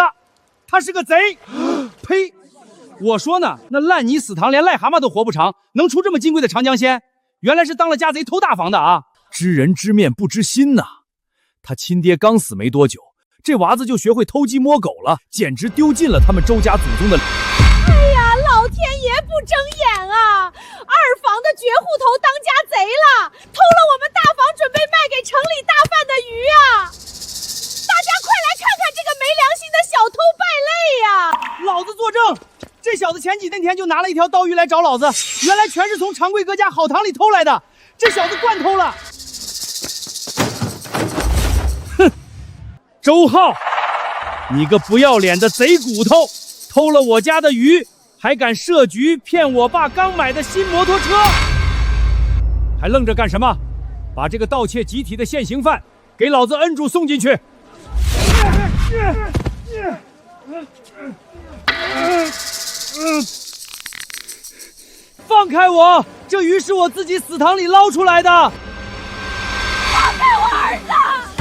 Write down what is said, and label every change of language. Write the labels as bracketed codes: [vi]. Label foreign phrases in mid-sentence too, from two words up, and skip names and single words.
[zh] 他是個賊！呸！我說呢，那爛泥死塘連癩蛤蟆都活不長，能出這麼金貴的長江鮮？原來是當了家賊偷大房的啊！知人知面不知心吶。他親爹剛死沒多久，這娃子就學會偷雞摸狗了，簡直丟盡了他們周家祖宗的。哎呀，老天爺不睁眼啊！二房的绝户头当家贼了，偷了我们大房准备卖给城里大贩的鱼啊！大家快来看看这个没良心的小偷败类呀！老子作证，这小子前几天就拿了一条刀鱼来找老子，原来全是从长贵哥家好堂里偷来的。这小子惯偷了。哼，周浩，你个不要脸的贼骨头，偷了我家的鱼，还敢设局騙我爸剛買的新摩托車，還愣着幹什麼？把這個盜竊集體的現行犯給老子摁住送進去。放開我！這魚是我自己死塘裡撈出來的。放開我兒子！